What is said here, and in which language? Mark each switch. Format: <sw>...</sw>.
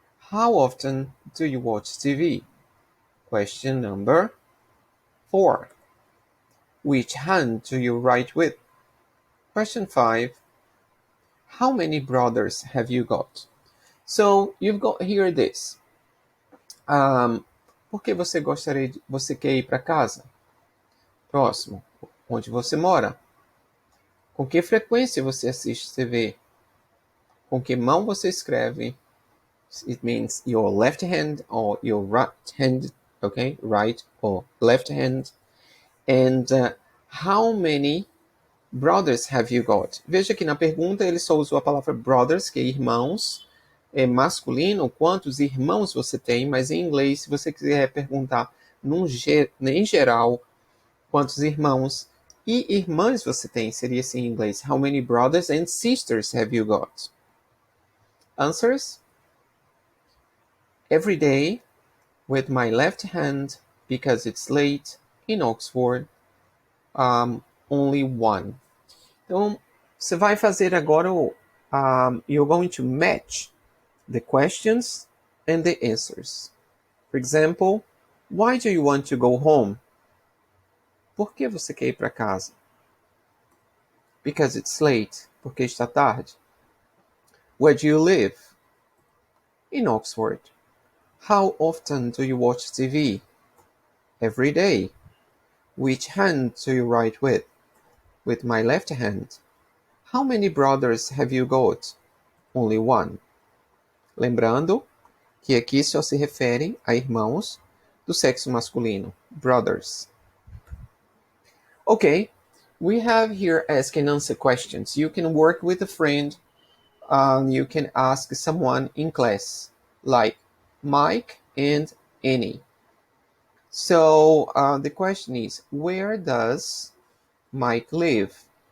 <en>How often do you watch TV? Question number 4. Which hand do you write with? Question 5. How many brothers have you got? So you've got here this.</en> <pt>Por que você quer ir para casa? Próximo. Onde você mora? Com que frequência você assiste TV? Com que mão você escreve?</pt> <en>It means your left hand or your right hand, okay? Right or left hand. And how many brothers have you got?</en> <pt>Veja que na pergunta ele só usou a palavra brothers, que é irmãos, é masculino, quantos irmãos você tem, mas em inglês, se você quiser perguntar em geral, quantos irmãos e irmãs você tem, seria assim em inglês.</pt> <en>How many brothers and sisters have you got? Answers? Every day with my left hand because it's late in Oxford. only one.</en> <pt>Então, você vai fazer agora</pt> <en>you're going to match the questions and the answers. For example, why do you want to go home?</en> <pt>Por que você quer ir para casa?</pt> <en>Because it's late.</en> <pt>Porque está tarde.</pt> <en>Where do you live? In Oxford. How often do you watch TV? Every day. Which hand do you write with? With my left hand. How many brothers have you got? Only one.</en> <pt>Lembrando que aqui só se refere a irmãos do sexo masculino.</pt> <en>Brothers. Okay, we have here ask and answer questions. You can work with a friend. You can ask someone in class, like Mike and Annie. So the question is, where does Mike live?</en>